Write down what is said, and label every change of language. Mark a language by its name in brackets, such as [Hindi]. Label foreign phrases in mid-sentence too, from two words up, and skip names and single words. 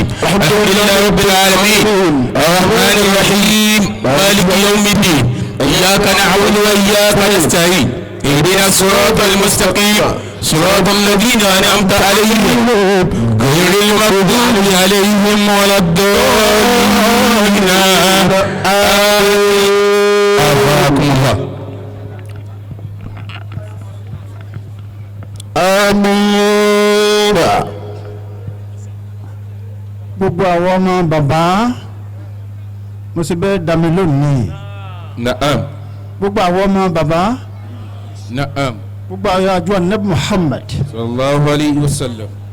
[Arabic] الحمد لله رب العالمين الرحمن الرحيم مالك يوم الدين إياك نعبد وإياك نستعين اهدنا الصراط المستقيم صراط الذين أنعمت عليهم غير المغضوب عليهم ولا الضالين آمين. آمين. [Yoruba] gbogbo àwọn ọmọ bàbá mo sì bẹ́ẹ̀ dá mi lónìí. Naam. gbogbo àwọn ọmọ bàbá. Naam. gbogbo àwọn àjọ Ànábì Muhammad. [Arabic] صلى الله عليه وسلم.